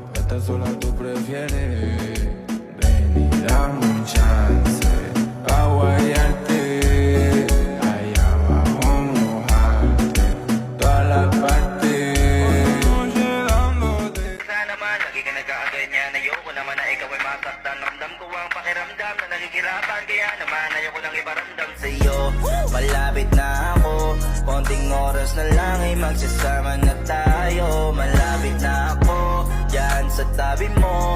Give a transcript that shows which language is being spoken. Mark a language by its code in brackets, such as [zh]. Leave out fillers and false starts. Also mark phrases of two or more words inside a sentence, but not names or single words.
[es] estás sola tú prefieres. Ven y dame un chance pa' guayarte, allá abajo mojarte, toda la parte. Noche dándote. [tl] Sana naman, lagi ka nagkakaganyan. Ayoko naman na ikaw ay masaktan. Ramdam ko ang pakiramdam na nakikirapan. Kaya naman ayoko lang iparamdam sa'yo. Malapit na ako, konting oras na lang ay magsasama na tayo. Malapit na ako, dyan sa tabi mo.